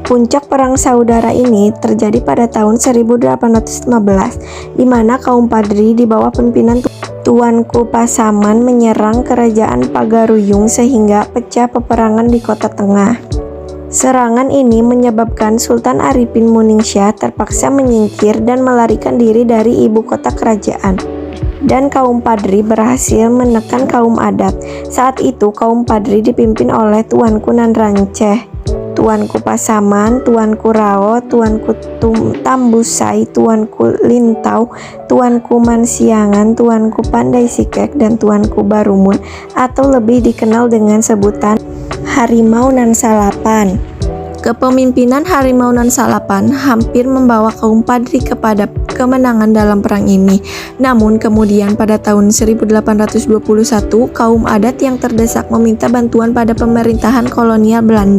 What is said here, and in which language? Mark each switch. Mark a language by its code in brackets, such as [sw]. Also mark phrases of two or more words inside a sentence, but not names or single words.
[id] Puncak perang saudara ini terjadi pada tahun 1815, di mana kaum Padri di bawah pimpinan Tuanku Pasaman menyerang kerajaan Pagaruyung sehingga pecah peperangan di kota tengah. Serangan ini menyebabkan Sultan Arifin Muningsyah terpaksa menyingkir dan melarikan diri dari ibu kota kerajaan. Dan kaum Padri berhasil menekan kaum adat. Saat itu kaum Padri dipimpin oleh Tuanku Nan Ranceh, Tuanku Pasaman, Tuanku Rao, Tuanku Tambusai, Tuanku Lintau, Tuanku Mansiangan, Tuanku Pandai Sikek, dan Tuanku Barumun, atau lebih dikenal dengan sebutan Harimau Nan Salapan. Kepemimpinan Harimau Nan Salapan hampir membawa kaum Padri kepada kemenangan dalam perang ini. Namun kemudian pada tahun 1821, kaum adat yang terdesak meminta bantuan pada pemerintahan kolonial Belanda.